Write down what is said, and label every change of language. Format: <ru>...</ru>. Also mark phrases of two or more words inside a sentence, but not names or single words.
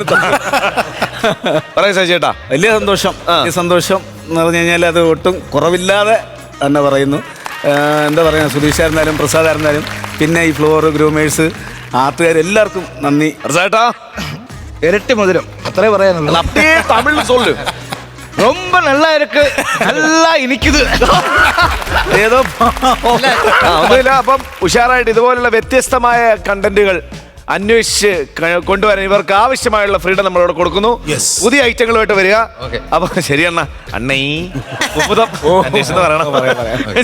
<ml>പറയാം ശശി ചേട്ടാ. വലിയ സന്തോഷം. വലിയ സന്തോഷം എന്ന് പറഞ്ഞു കഴിഞ്ഞാൽ അത് ഒട്ടും കുറവില്ലാതെ തന്നെ പറയുന്നു. എന്താ പറയുക, സുധീഷായിരുന്നാലും പ്രസാദായിരുന്നാലും പിന്നെ ഈ ഫ്ലോർ ഗ്രൂമേഴ്സ് ആർട്ടുകാർ എല്ലാവർക്കും നന്ദി. ചേട്ടാ ഇരട്ടി മധുരം അത്രേ പറയാനുള്ളൂ.</ml> <ta>அப்படியே தமிழ்ல சொல்லு. ரொம்ப நல்லா இருக்கு, நல்லா ഇനിക്കിത്.</ta> <ml>ഏതോ ഒന്നുമില്ല. അപ്പം ഉഷാറായിട്ട് ഇതുപോലുള്ള വ്യത്യസ്തമായ കണ്ടന്റുകൾ അന്വേഷിച്ച് കൊണ്ടുവരാൻ ഇവർക്ക് ആവശ്യമായുള്ള ഫ്രീഡം നമ്മളിവിടെ കൊടുക്കുന്നു. പുതിയ ഐറ്റങ്ങളുമായിട്ട് വരിക. അപ്പൊ ശരിയണ്ണ അണ്ണീ കുമുദം അന്വേഷിച്ചെന്ന് പറയണം.</ml>